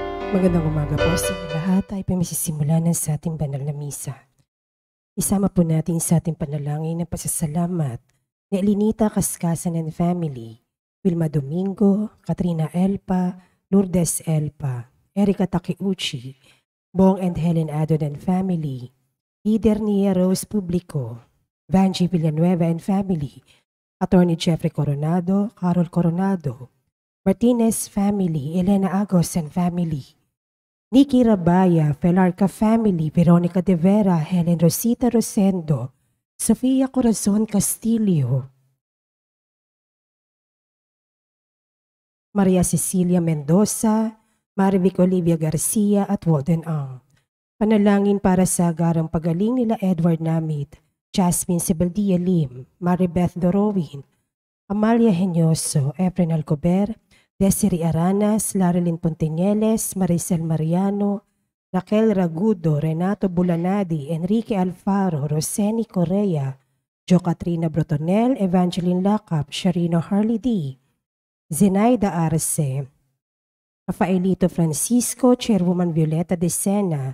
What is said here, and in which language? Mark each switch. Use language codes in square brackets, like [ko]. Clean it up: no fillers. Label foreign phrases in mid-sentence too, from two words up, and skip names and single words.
[tl] Magandang umaga po sa inyo lahat. Tayo po masisimulan ng sa ating banal na misa. Isama po natin sa ating panalangin ng pasasalamat ni Elinita Kaskasan and Family, Wilma Domingo, Katrina Elpa, Lourdes Elpa, Erika Takiuchi, Bong and Helen Adon and Family, Lider Nia Rose Publico, Vanji Villanueva and Family, Attorney Jeffrey Coronado, Carol Coronado, Martinez Family, Elena Agos and Family, Nikki Rabaya, Felarca Family, Veronica De Vera, Helen Rosita Rosendo, Sofia Corazon Castillo, Maria Cecilia Mendoza, Marivic Olivia Garcia at Walden Ang. Panalangin para sa agarang pagaling nila Edward Namit, Jasmine Sebeldia Lim, Maribeth Dorowin, Amalia Henyoso, Efren Alcober, Desiree Aranas, Larilyn Ponteñeles, Maricel Mariano, Raquel Ragudo, Renato Bulanadi, Enrique Alfaro, Roseni Correa, Jo Katrina Brotonel, Evangeline Lacap, Sharino Harley D, Zenaida Arce, Rafaelito Francisco, Chairwoman Violeta De Sena,